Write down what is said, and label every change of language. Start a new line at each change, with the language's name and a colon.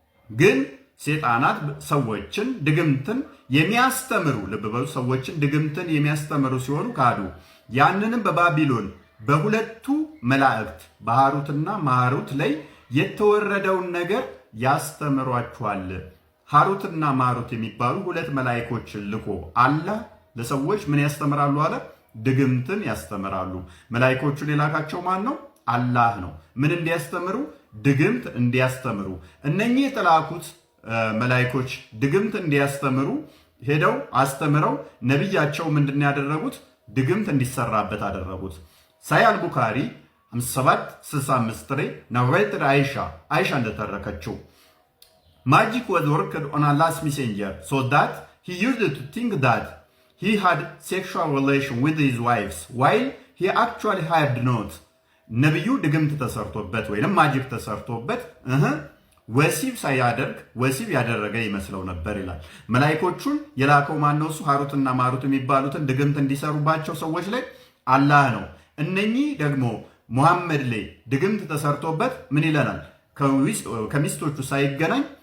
Amharic: ግን ሰይጣናት ሰዎችን ድግምትን የሚያስተምሩ ልብ በሉ፣ ሰዎችን ድግምትን የሚያስተምሩ ሲሆኑ ካዱ። ያንንም በባቢሎን በሁለቱ መላእክት በሃሩትና ማሩት ላይ የተወረደውን ነገር ያስተምሯቸዋል። ሃሩትና ማሩት የሚባሉ ሁለት መላእክቶችን ልኮ አላህ ለሰዎች ምን ያስተምራሉ አለ? ድግምትን ያስተምራሉ። መላእክቶቹን የላካቸው ማን ነው? አላህ ነው። ምን እንዲያስተምሩ? ድግምት እንዲያስተምሩ። እነኚህ የተላኩት መላእክቶች ድግምት እንዲያስተምሩ ሄደው አስተምረው ነብያቸው ምንድን ያደረጉት? ድግምት እንዲሰራበት አደረጉት። ሳሂህ አልቡኻሪ 5765 ላይ ናሬትድ አይሻ እንደተረከችው
English: magic was worked on Allah's messenger so that he used to think that he had sexual relation with his wives while he actually had not.
Amharic: ነብዩ ድግምት ተሰርቶበት ወይንም ማጂክ ተሰርቶበት ወሲብ ሳያደርግ ወሲብ ያደረገ ይመስለው ነበር ይላል። መላእክቶቹን የላከው ማን ነው? እሱ ሃሩትና ማሩት የሚባሉትን ድግምት እንዲሰሩባቸው ሰዎች ላይ አላህ ነው። እነኚህ ደግሞ ሙሐመድ ላይ ድግምት ተሰርቶበት ምን ይለናል? ከሚስቶቹ ሳይገናኝ